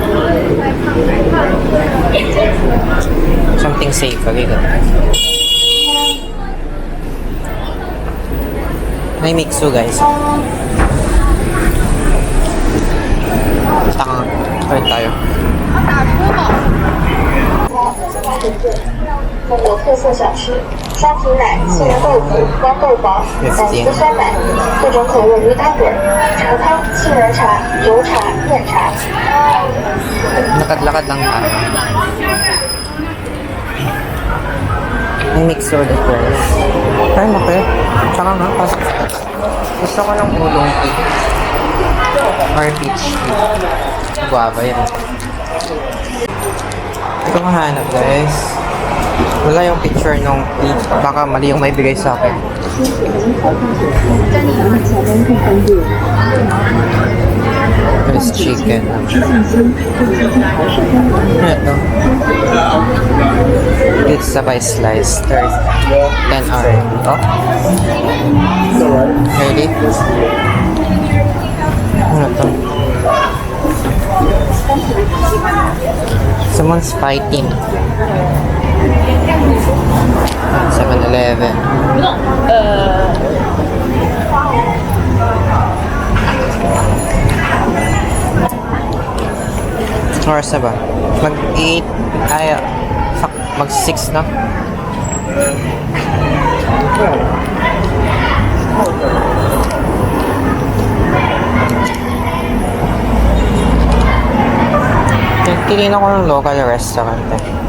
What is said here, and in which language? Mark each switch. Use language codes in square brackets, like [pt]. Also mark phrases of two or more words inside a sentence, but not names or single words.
[en] Something safe, okay ka? [tl] May mixo guys. Tanga. Kain tayo. [zh] 中国特色小吃，双皮奶、杏仁豆腐、豌豆薄、粉丝酸奶，各种口味鱼汤滚、茶汤、杏仁茶、油茶、面茶。 [tl] Lakad-lakad lang tayo. May [en] mix order first. [tl] Ay, laki. Tsaka nga, gusto ko ng ulong cake. [en] Or peach cake. Guava yan. [tl] Ito mahanap, guys. Wala yung picture nung cake. Baka mali yung may bigay sa akin. [en] There's chicken. Ito. Pizza by slice. 10 RMB. Oh. Ready? [tl] Ano to? [en] Someone's fighting. [tl] 7-Eleven. Oras na ba? Mag-8, ay, fuck, mag-6 na. Titignan ako ng [en] local restaurant [tl] eh.